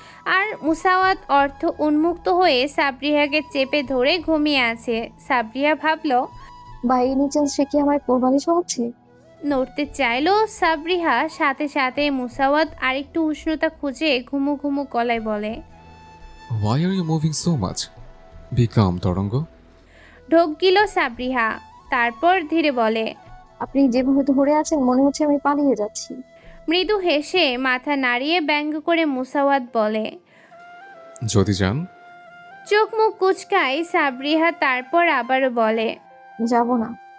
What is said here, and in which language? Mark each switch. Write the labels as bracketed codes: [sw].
[bn] আর মুসাওয়াত অর্থ উন্মুক্ত হয়ে সাবরিহাকে চেপে ধরে ঘুমিয়ে আছে। সাবরিহা ভাবল, বা এনি চান্স সে কি আমার কোরবানি সহচ্ছে? নড়তে চাইলো সাবরিহা, সাথে সাথে মুসাওয়াত আরেকটু উষ্ণতা খুঁজে ঘুমু ঘুমু গলায় বলে, [en] Why are you moving so much? Be calm, Taranga. [bn] ঢোক গিল সাবরিহা। তারপর ধীরে বলে, আপনি যেভাবে ধরে আছেন মনে হচ্ছে আমি পালিয়ে যাচ্ছি। মৃদু হেসে মাথা নাড়িয়ে ব্যঙ্গ করে মুসাওয়াত বলে। যদি যান। চোখ মুখ কুচকায় সাবরিহা, তারপর আবারও বলে, যাব না।